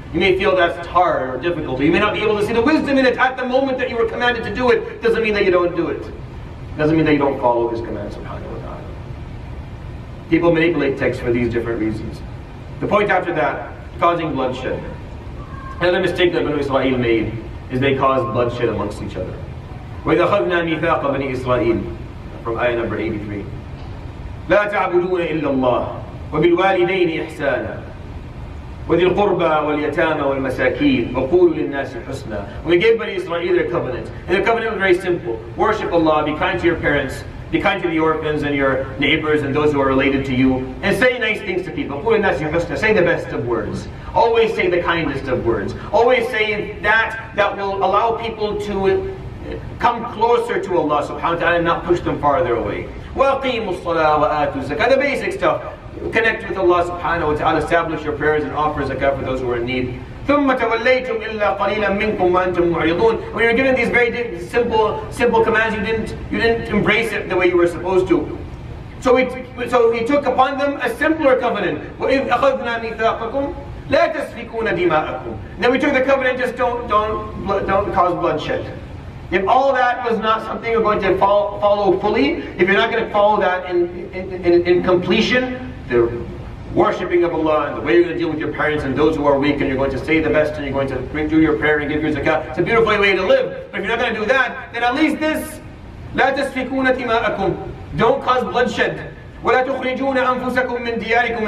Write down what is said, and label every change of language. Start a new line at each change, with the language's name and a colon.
English: You may feel that's hard or difficult, or you may not be able to see the wisdom in it at the moment that you were commanded to do it. Doesn't mean that you don't do it. Doesn't mean that you don't follow His command, subhanahu wa ta'ala. People manipulate text for these different reasons. The point after that, causing bloodshed. Another mistake that Banu Israel made is they caused bloodshed amongst each other.
Arabic: وَإِذَا خَذْنَا مِيثَاقَ بَنِي إِسْرَائِيلَ,
English: from ayah number 83.
Arabic: لَا تَعْبُدُونَ إِلَّا اللَّهَ وَبِالْوَالِدَيْنِ إِحْسَانًا وَذِي الْقُرْبَى وَالْيَتَامَى وَالْمَسَاكِينَ وَقُولُوا لِلنَّاسِ حُسْنًا.
English: We gave Bani Israel their covenant. And their covenant was very simple. Worship Allah, be kind to your parents, be kind to the orphans and your neighbors and those who are related to you, and say nice things to people.
Arabic: قُولُوا لِلنَّاسِ حُسْنًا.
English: Say the best of words. Always say the kindest of words. Always say that will allow people to come closer to Allah subhanahu wa ta'ala and not push them farther away.
Arabic: وَأَقِيمُوا الصَّلَاةَ وَآتُوا الزَّكَاةَ.
English: The basic stuff. Connect with Allah subhanahu wa ta'ala, establish your prayers and offer zakah for those who are in need.
Arabic: ثُمَّ تَوَلَّيْتُمْ إِلَّا قَلِيلًا مِنْكُمْ وَأَنْتُمْ مُعْرِضُونَ.
English: When you're given these very simple commands, you didn't embrace it the way you were supposed to. So he took upon them a simpler covenant.
Arabic: وَإِذْ أَخَذْنَا مِيثَاقَكُمْ لَا تَسْفِكُونَ دِمَاءَكُمْ.
English: Then we took the covenant, just don't cause bloodshed. If all that was not something you're going to follow fully, if you're not going to follow that in completion, the worshipping of Allah and the way you're going to deal with your parents and those who are weak, and you're going to say the best and you're going to do your prayer and give your zakah, it's a beautiful way to live. But if you're not going to do that, then at least this,
Arabic: لا تسفكون دماءكم.
English: Don't cause bloodshed.
Arabic: ولا تخرجون أنفسكم من دياركم.